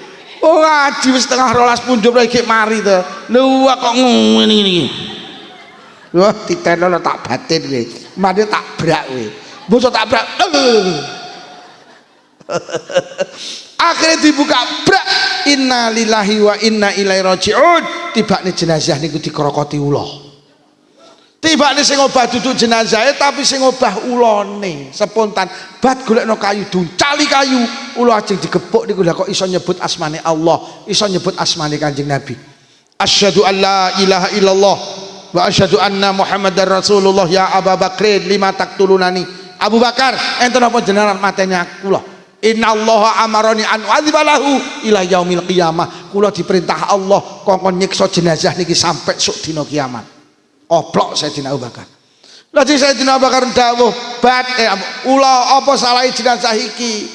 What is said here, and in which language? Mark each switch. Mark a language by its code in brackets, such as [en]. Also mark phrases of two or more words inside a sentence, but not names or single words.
[jv] Oh ngaji wis setengah 12 punjul iki mari to. Lho kok ngene iki. Wah diteno tak batin kowe. Mane tak brak kowe. Bosok tak brak. Akhirnya dibuka brak. [ar] إنا لله وإنا إليه راجعون. [jv] Tibane jenazah niku dikrokoti ula. Tibane sing obah duduk jenazah tapi sing obah ulone spontan. Bat golekno kayu duncali kayu, ula ajeng digepuk niku lha kok iso nyebut asmane Allah, iso nyebut asmane Kanjeng Nabi. [ar] أشهد أن لا إله إلا الله وأشهد أن محمدا رسول الله. يا Abu Bakrin لما تقتلني. [jv] Abu Bakar, enten apa jenengan mateni aku lho. [ar] إن الله أمرني أن أعذبه إلى يوم القيامة. [jv] Kula diperintah Allah kongkon nyiksa jenazah niki sampai sok dina kiamat. Oplok Sayyidina Abu Bakar. Lha Sayyidina Abu Bakar dawuh, "Bat ula apa salahe jenazah iki?